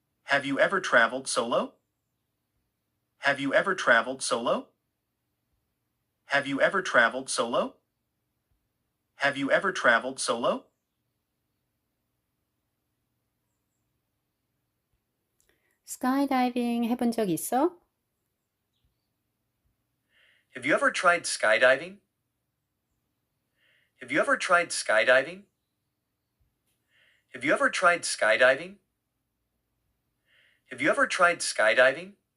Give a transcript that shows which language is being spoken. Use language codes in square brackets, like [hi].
[en] Have you ever traveled solo? Have you ever traveled solo? Have you ever traveled solo? Have you ever traveled solo? [ko] 스카이다이빙 해본 적 있어? [en] Have you ever tried skydiving? Have you ever tried skydiving? Have you ever tried skydiving? Have you ever tried skydiving?